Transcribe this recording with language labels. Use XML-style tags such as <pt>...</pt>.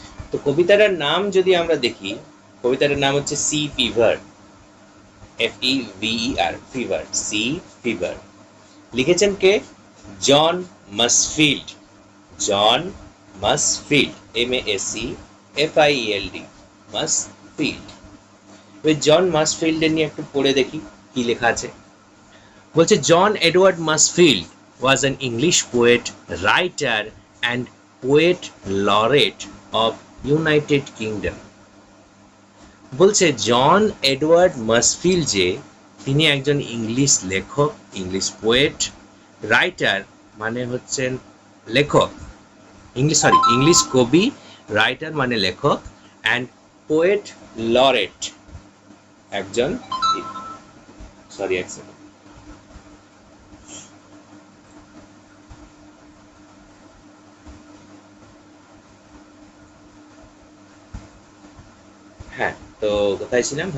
<bn>তো কবিতাটার নাম যদি আমরা দেখি, কবিতাটার নাম হচ্ছে C fever, FEVER, fever, C fever. লিখেছেন কে? জন মাসফিল্ড। জন মাসফিল্ড, MASCFIELD, মাসফিল্ড। ওই জন মাসফিল্ডের নিয়ে একটু পড়ে দেখি কি লেখা আছে। বলছে</bn> <en>John Edward Masefield was an English poet, writer and poet laureate of United Kingdom.</en> <bn>বলছে জন এডওয়ার্ড মাসফিল্ড যে তিনি একজন ইংলিশ লেখক, ইংলিশ পোয়েট, রাইটার মানে হচ্ছেন লেখক, ইংলিশ কবি, রাইটার মানে লেখক, অ্যান্ড পোয়েট লরেট একজন, এক সেকেন্ড, হ্যাঁ, তো কোথায় ছিলাম?</bn>